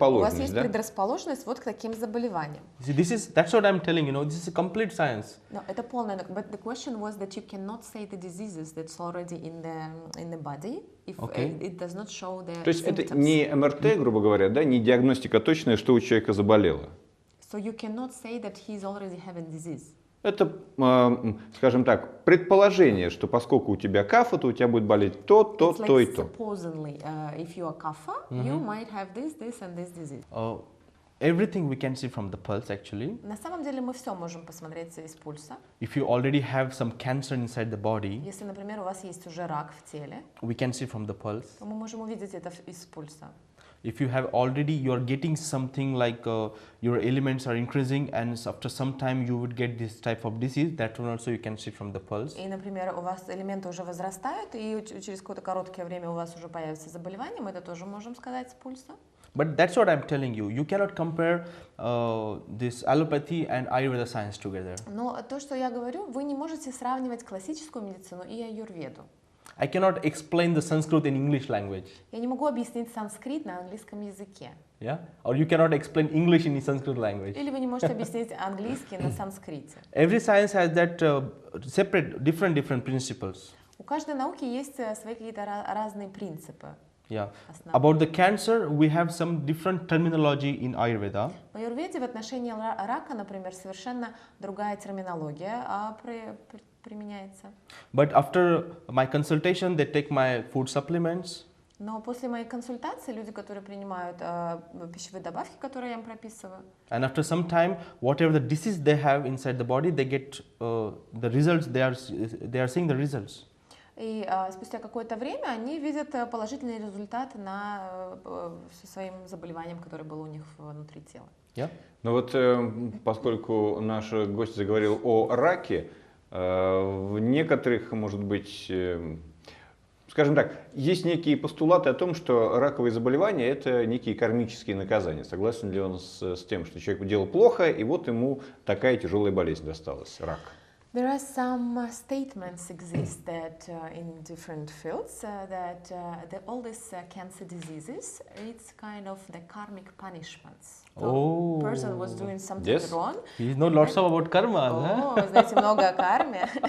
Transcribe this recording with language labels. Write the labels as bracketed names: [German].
[Russian] у вас есть предрасположенность вот к таким заболеваниям. [English] That's what I'm telling you. This is a complete science. No, [Russian] это полное. [English] But the question was that you cannot say the diseases that's already in the body if it does not show the symptoms. [Russian] То есть это не МРТ, грубо говоря, да, не диагностика точная, что у человека заболело. [English] So you cannot say that he is already having disease. [Russian] Это, скажем так, предположение, что поскольку у тебя кафа, то у тебя будет болеть то и то. [English] Supposedly, if you are kapha, you might have this, and this disease. Everything we can see from the pulse, actually. [Russian] На самом деле мы все можем посмотреть из пульса. [English] If you already have some cancer inside the body, [Russian] если, например, у вас есть уже рак в теле, [English] we can see from the pulse. [Russian] То мы можем увидеть это из пульса. [English] If you have already, you are getting something like your elements are increasing, and after some time you would get this type of disease. That one also you can see from the pulse. [Russian] И, например, у вас элементы уже возрастают, и через какое-то короткое время у вас уже появится заболевание, мы это тоже можем сказать с пульса. [English] But that's what I'm telling you. You cannot compare this allopathy and Ayurveda science together. [Russian] Но то, что я говорю, вы не можете сравнивать классическую медицину и аюрведу. [English] I cannot explain the Sanskrit in English language. [Russian] Я не могу объяснить санскрит на английском языке. [English] Yeah? Or you cannot explain English in Sanskrit language. [Russian] Или вы не можете объяснить английский на санскрите. [English] Every science has that separate, different principles. [Russian] У каждой науки есть свои какие-то разные принципы. [English] Yeah. About the cancer, we have some different terminology in Ayurveda. [Russian] В аюрведе в отношении рака, например, совершенно другая терминология применяется. [English] But after my consultation, they take my food supplements. [Russian] Но после моей консультации люди, которые принимают пищевые добавки, которые я им прописываю. [English] And after some time, whatever the disease they have inside the body, they get the results. They are seeing the results. [Russian] И спустя какое-то время они видят положительный результат со своим заболеванием, которое было у них внутри тела. [English] Yeah. [Russian] Ну вот, поскольку наш гость заговорил о раке, в некоторых, может быть, скажем так, есть некие постулаты о том, что раковые заболевания – это некие кармические наказания. Согласен ли он с тем, что человеку делал плохо, и вот ему такая тяжелая болезнь досталась – рак? [English] There are some statements exist that in different fields that all these cancer diseases, it's kind of the karmic punishments. Oh, person was doing something wrong. You know lots about karma. [Russian] Oh, знаете много о карме.